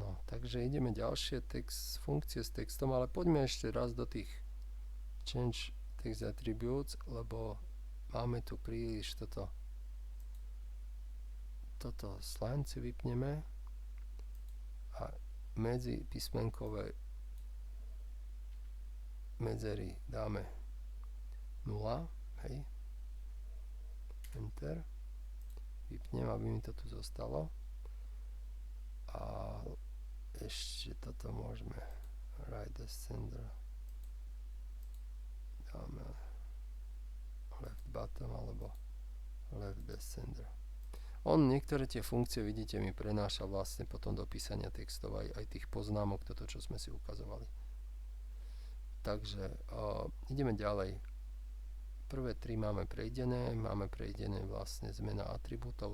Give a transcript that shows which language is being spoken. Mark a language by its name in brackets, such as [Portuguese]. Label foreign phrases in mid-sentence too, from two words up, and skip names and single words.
[Slovak] Takže ideme ďalšie funkcie s textom, ale poďme ešte raz do tých [English] change text attributes, [Slovak] lebo máme tu príliš toto line si vypneme a medzi písmenkové medzery dáme 0, hej, enter, vypnem, aby mi to tu zostalo a ešte toto môžeme [English] right descender, [Slovak] dáme [English] left bottom [Slovak] alebo [English] left descender. [Slovak] Niektoré tie funkcie, vidíte, mi prenáša vlastne potom do písania textov aj tých poznámok, toto, čo sme si ukazovali. Takže ideme ďalej. Prvé 3 máme prejdené vlastne zmena atribútov.